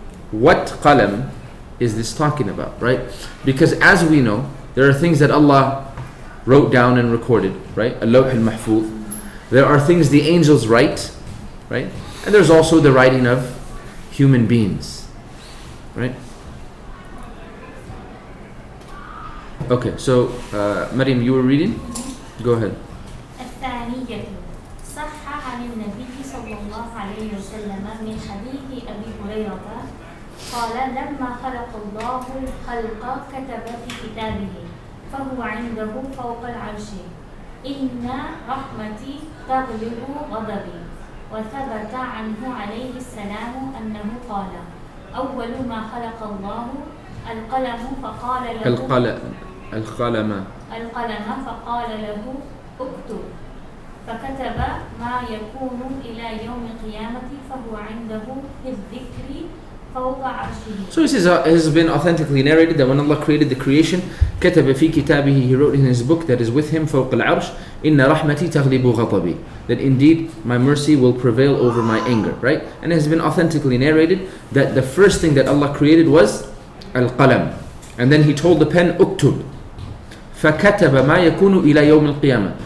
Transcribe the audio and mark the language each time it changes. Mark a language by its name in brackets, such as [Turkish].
[English] What qalam is this talking about, right? Because as we know, there are things that Allah wrote down and recorded, right? Al-Lawh al-Mahfuz. There are things the angels write, right? And there's also the writing of human beings, right? Okay, so Maryam, you were reading? Go ahead. [Arabic] الثانية صح عن النبي صلى الله عليه وسلم من حديث أبي هريرة قال لما خلق الله الخلق كتب في كتابه فهو عنده فوق العرش إن رحمتي تغلب غضبي وثبت عنه عليه السلام أنه قال أول ما خلق الله القلم فقال له القلم فقال له اكتب فكتب ما يكون إلى يوم القيامة فهو عنده في الذكر فوق عرشه. [English] So it has been authentically narrated that when Allah created the creation, [Arabic] كتب في كتابه, [English] he wrote in his book that is with him, [Arabic] فوق العرش, إن رحمتي تغلب غضبي, [English] that indeed my mercy will prevail over my anger, right? And it has been authentically narrated that the first thing that Allah created was al-qalam, and then he told the pen, uktub, [Arabic] فكتب ما يكون إلى يوم القيامة.